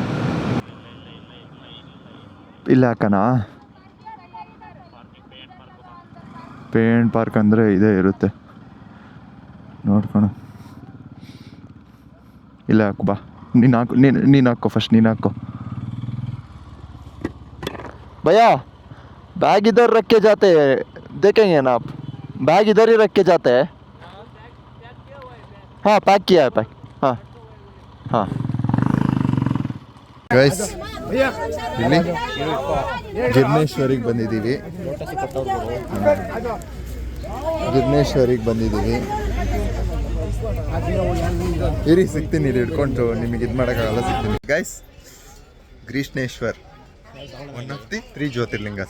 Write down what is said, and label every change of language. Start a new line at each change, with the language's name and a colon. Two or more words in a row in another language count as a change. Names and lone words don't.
Kannada: ಇಲ್ಲ ಹಾಕಣ,
English: paint park
Kannada: ಅಂದರೆ ಇದೇ ಇರುತ್ತೆ ನೋಡ್ಕೊಣ. ಇಲ್ಲ ಹಾಕು, ಬಾ ನೀನು ಹಾಕೋ ಫಸ್ಟ್, ನೀನು ಹಾಕೋ.
Hindi: भैया बैग इधर रख के जाते हैं, देखेंगे ना आप? बैग इधर ही रख के जाते हैं. हाँ पैक किया है, पैक. हाँ हाँ
Kannada: ಗೈಸ್ ಇಲ್ಲಿ ಗಿರ್ನೇಶ್ವರಿಗೆ ಬಂದಿದ್ದೀವಿ. ಇರಿ ಸಿಗ್ತೀನಿ, ಇಲ್ಲಿ ಹಿಡ್ಕೊಂಡು ನಿಮಗೆ ಇದು ಮಾಡೋಕ್ಕಾಗಲ್ಲ, ಸಿಗ್ತೀನಿ.
English: guys, Grishneshwar one of the 3 Jyotirlingas.